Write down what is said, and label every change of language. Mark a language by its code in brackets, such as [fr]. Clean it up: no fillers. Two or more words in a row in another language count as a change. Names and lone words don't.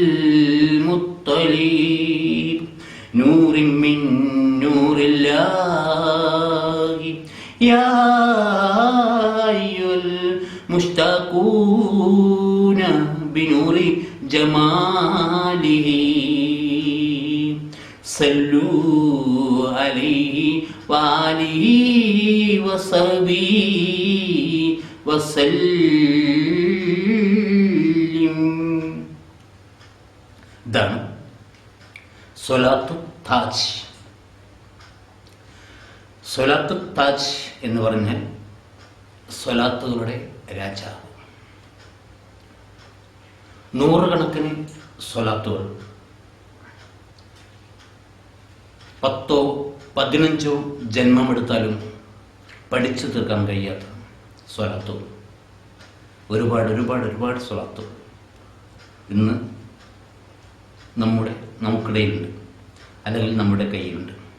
[ar] المطلب نور من نور الله يا أيها المشتاقون بنور جماله صلوا عليه وآله وصحبه وسلم. [ml] ഇതാണ് സ്വലാത്തു താജ്. സ്വലാത്തു താജ് എന്ന് പറഞ്ഞാൽ സ്വലാത്തുകളുടെ രാജാവ്. നൂറുകണക്കിന് സ്വലാത്തുകൾ 10 15 ജന്മമെടുത്താലും പഠിച്ചു തീർക്കാൻ കഴിയാത്ത സ്വലാത്തുകൾ, ഒരുപാട് സ്വലാത്തുകൾ ഇന്ന് നമുക്കിടയിലുണ്ട്, അല്ലെങ്കിൽ നമ്മുടെ കയ്യിലുണ്ട്.